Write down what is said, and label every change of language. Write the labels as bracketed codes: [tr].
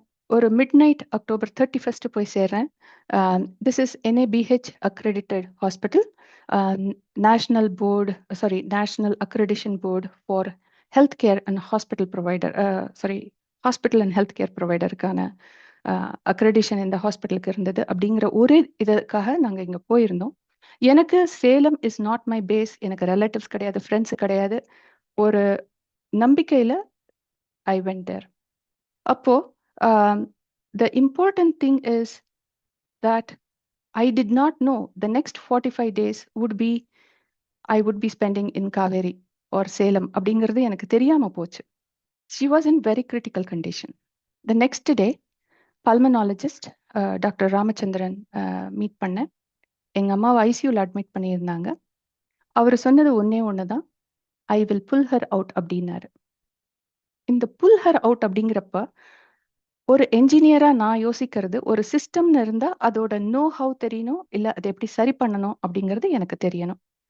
[ta] ஒரு midnight October 31 போய் சேர்றேன். [en] this is NABH accredited hospital, [ta] national accreditation board for health care and hospital provider, hospital and health care ப்ரொவைடருக்கான accreditation இந்த ஹாஸ்பிட்டலுக்கு இருந்தது. அப்படிங்கிற ஒரே இதுக்காக நாங்கள் இங்கே போயிருந்தோம். எனக்கு Salem [en] Is not my base. [ta] எனக்கு ரிலேட்டிவ்ஸ் கிடையாது, ஃப்ரெண்ட்ஸ் கிடையாது. ஒரு நம்பிக்கையில [en] I went there. அப்போ the important thing is that I did not know the next 45 days I would be spending in Kaveri or Salem [ta] அப்படிங்கிறது எனக்கு தெரியாம போச்சு. [en] She was in very critical condition. The next day [ta] pulmonologist doctor Ramachandran meet பண்ணேன். எங்க அம்மாவை ஐசியூல admit பண்ணியிருந்தாங்க. அவர் சொன்னது ஒண்ணுதான், [en] I will pull her out [ta] அப்படின்னாரு. இந்த புல் ஹர் அவுட் அப்படிங்கிறப்ப ஒரு என்ஜினியரா நான் யோசிக்கிறது, ஒரு சிஸ்டம்னு இருந்தா அதோட நோ ஹவ் தெரியணும், இல்ல அதை எப்படி சரி பண்ணணும் அப்படிங்கிறது எனக்கு தெரியணும்.